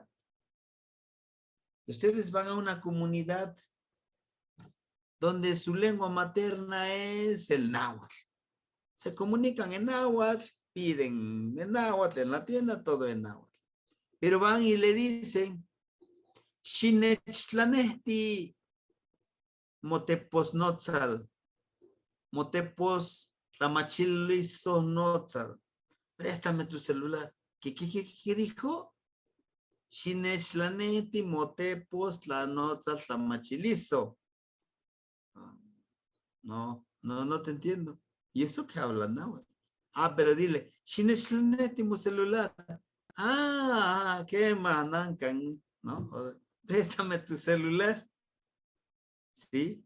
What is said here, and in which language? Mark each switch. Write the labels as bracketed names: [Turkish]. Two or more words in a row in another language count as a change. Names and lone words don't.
[Spanish] Ustedes van a una comunidad donde su lengua materna es el náhuatl. Se comunican en náhuatl, piden en náhuatl, en la tienda, todo en náhuatl. Pero van y le dicen, [Nahuatl languages] Xinechlanehti motepos notzal, motepos tamachilizo notzal. [Spanish] Préstame tu celular. ¿Qué dijo? [Nahuatl languages] Xinechlanehti motepos la notzal tamachilizo. [Spanish] No te entiendo. ¿Y eso qué habla náhuatl? Pero dile, [Nahuatl languages] Xinechlanehti mo [Spanish] celular. ¿Qué manancan? ¿No? Préstame tu celular. ¿Sí?